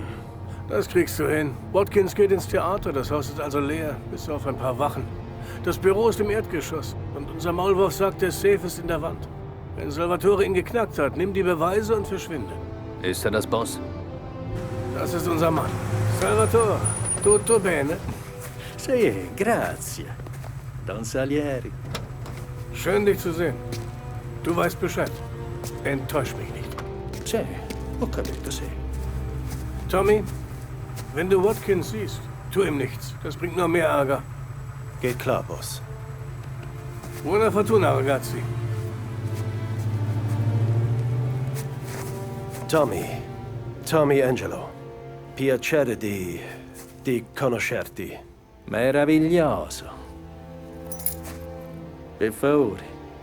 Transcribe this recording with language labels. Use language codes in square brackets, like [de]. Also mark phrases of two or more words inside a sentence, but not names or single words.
[de] Das kriegst du hin. Watkins geht ins Theater, das Haus ist also leer, bis auf ein paar Wachen. Das Büro ist im Erdgeschoss und unser Maulwurf sagt, der Safe ist in der Wand. Wenn Salvatore ihn geknackt hat, nimm die Beweise und verschwinde. Ist er das Boss? Das ist unser Mann. [it] Salvatore, tutto bene? Sì, grazie. Don Salieri. [de] Schön, dich zu sehen. Du weißt Bescheid. Enttäusch mich nicht. [it] Sì, ho capito, sì. [de] Tommy, wenn du Watkins siehst, tu ihm nichts. Das bringt nur mehr Ärger. Geht klar, Boss. [it] Buona fortuna, ragazzi. Tommy Angelo. Piacere di conoscerti. Meraviglioso. Per favore.